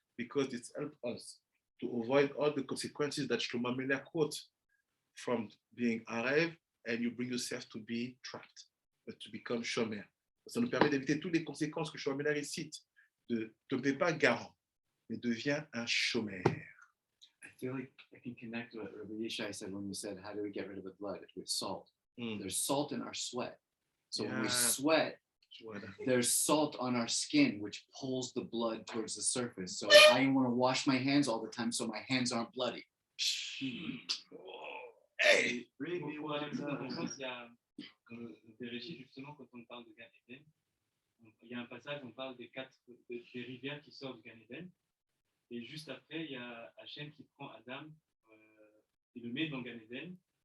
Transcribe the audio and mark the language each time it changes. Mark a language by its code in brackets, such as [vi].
[en] Because it helps us to avoid all the consequences that Shlomo Melech quote from being Arev, and you bring yourself to be trapped, but to become Shomer. [fr] Ça nous permet d'éviter toutes les conséquences que Shlomo Melech cite. Ne fais pas garant, mais deviens un Shomer. [en] I feel like I can connect to what Rabbi Yishai said when we said, how do we get rid of the blood? It's with salt. There's salt in our sweat. So when we sweat, there's salt on our skin, which pulls the blood towards the surface. So I want to wash my hands all the time so my hands aren't bloody. Hey! [fr] Pour aller plus dans ton sens, il y a vérifier justement quand on parle de Gan Eden. Il y a un passage, on parle des rivières qui sortent du Gan Eden. Et juste après, il y a Hachem qui prend Adam et le met dans Gan Eden.